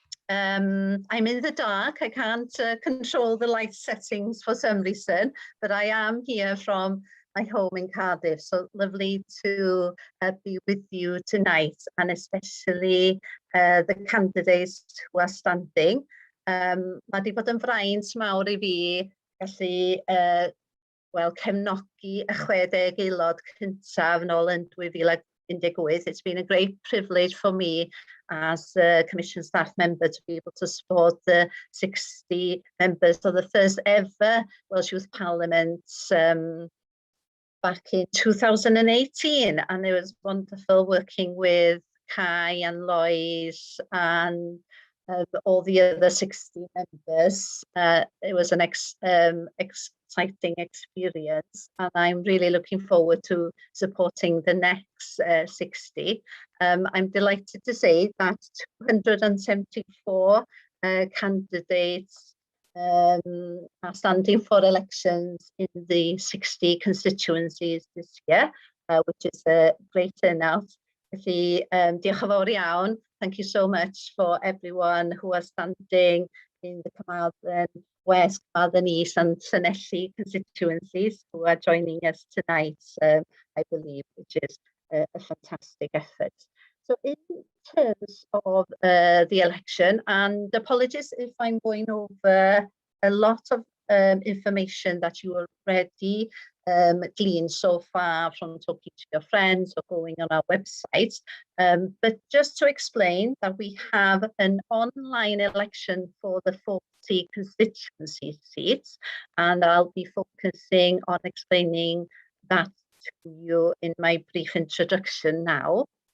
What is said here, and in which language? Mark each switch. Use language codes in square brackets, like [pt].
[en] I'm in the dark. I can't control the light settings for some reason, but I am here from my home in Cardiff. So lovely to be with you tonight, and especially the candidates who are standing. [cy] Mae 'di bod yn fraint mawr I fi gallu cefnogi y 60 aelod cyntaf nôl yn 2018. [en] It's been a great privilege for me as a Commission staff member to be able to support the 60 members of the first ever Welsh Youth Parliament back in 2018, and it was wonderful working with Kai and Lois and all the other 60 members. It was an exciting experience, and I'm really looking forward to supporting the next 60. I'm delighted to say that 274 candidates are standing for elections in the 60 constituencies this year, which is a great turnout. [cy] Felly, diolch yn fawr iawn. [en] Thank you so much for everyone who are standing in the Carmarthen West, Carmarthen East and Cynhelir constituencies who are joining us tonight, I believe, which is a fantastic effort. So in terms of the election, and apologies if I'm going over a lot of information that you already gleaned so far from talking to your friends or going on our website, but just to explain that we have an online election for the 40 constituency seats, and I'll be focusing on explaining that to you in my brief introduction now.